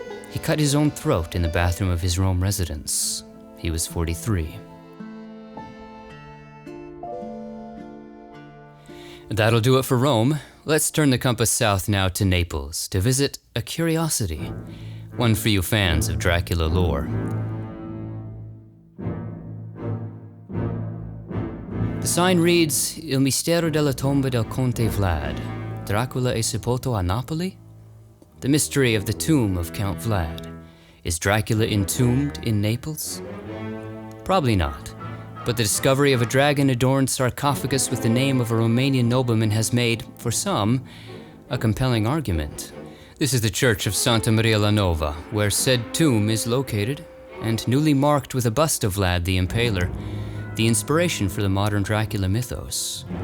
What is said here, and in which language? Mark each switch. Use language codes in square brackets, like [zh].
[en] He cut his own throat in the bathroom of his Rome residence. He was 43. That'll do it for Rome. Let's turn the compass south now to Naples to visit a curiosity, one for you fans of Dracula lore. The sign reads, [it] Il mistero della tomba del Conte Vlad. Dracula è sepolto a Napoli? [en] The mystery of the tomb of Count Vlad. Is Dracula entombed in Naples? Probably not, but the discovery of a dragon-adorned sarcophagus with the name of a Romanian nobleman has made, for some, a compelling argument. This is the church of Santa Maria la Nova, where said tomb is located, and newly marked with a bust of Vlad the Impaler, the inspiration for the modern Dracula mythos.